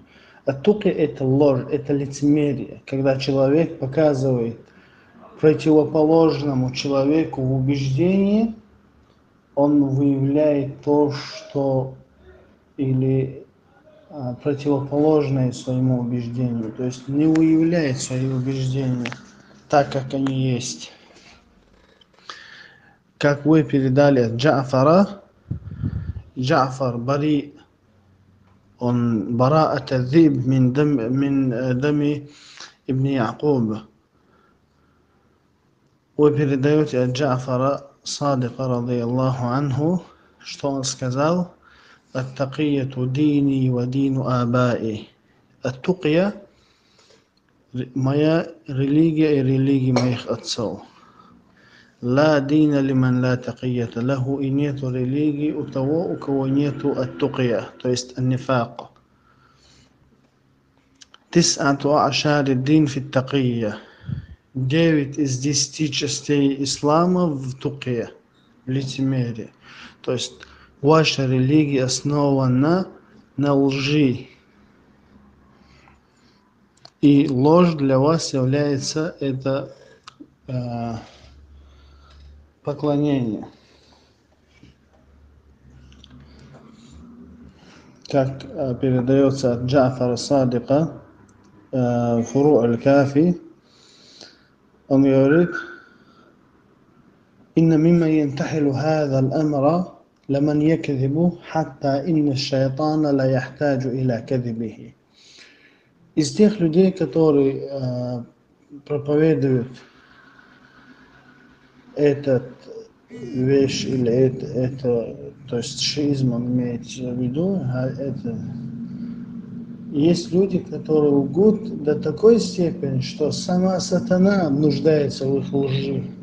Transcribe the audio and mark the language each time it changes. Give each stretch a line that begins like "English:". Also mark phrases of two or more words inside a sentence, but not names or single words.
Russian: Ат-тукья – это ложь, это лицемерие, когда человек показывает противоположному человеку в убеждении, он выявляет то, что или противоположное своему убеждению, то есть не выявляет свои убеждения так, как они есть. Как вы передали от Джа'фара,
Arabic: جعفر بريء, он براءة الذئب من دم ابن يعقوب.
Russian: Вы передаете от Джа'фара Садика,
Arabic: رضي الله عنه,
Russian: что он сказал:
Arabic: «التقية ديني ودين آبائي».
Russian: Ат-тукья – моя религия и религия моих отцов.
Arabic: لا دين لمن لا تقية له,
Russian: и нету религии у того, у кого нету ат-тукья, то есть ан-нифак.
Arabic: تسعة أعشار الدين في التقية.
Russian: 9 из 10 частей ислама в тукье, в лицемерии. То есть ваша религия основана на лжи. И ложь для вас является это поклонение. Как передается от Джа'фара Садика Фуру аль-Кафи, он говорит:
Arabic: «إن مما ينتحل هذا الأمر لمن يكذب حتى إن الشيطان لا يحتاج إلى كذبه».
Russian: Из тех людей, которые проповедуют этот вещь или это, то есть шиизм он имеется в виду, есть люди, которые лгут до такой степени, что сама сатана нуждается в их лжи.